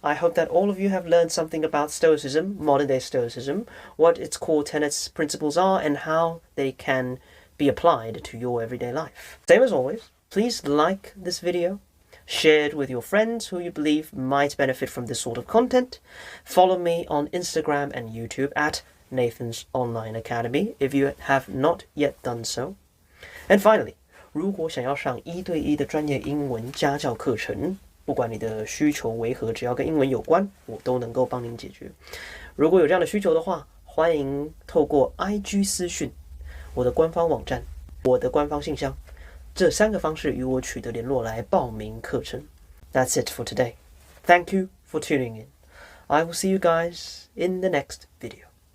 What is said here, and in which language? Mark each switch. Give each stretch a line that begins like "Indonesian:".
English: I hope that all of you have learned something about Stoicism, modern-day Stoicism, what its core tenets, principles are, and how they can be applied to your everyday life. Same as always, please like this video, share it with your friends who you believe might benefit from this sort of content. Follow me on Instagram and YouTube at Nathan's Online Academy if you have not yet done so. And finally,
Chinese: 如果想要上1对1的专业英文家教课程，不管你的需求为何，只要跟英文有关，我都能够帮您解决。如果有这样的需求的话，欢迎透过 IG 私讯、我的官方网站、我的官方信箱这3个方式与我取得联络来报名课程。
English: That's it for today. Thank you for tuning in. I will see you guys in the next video.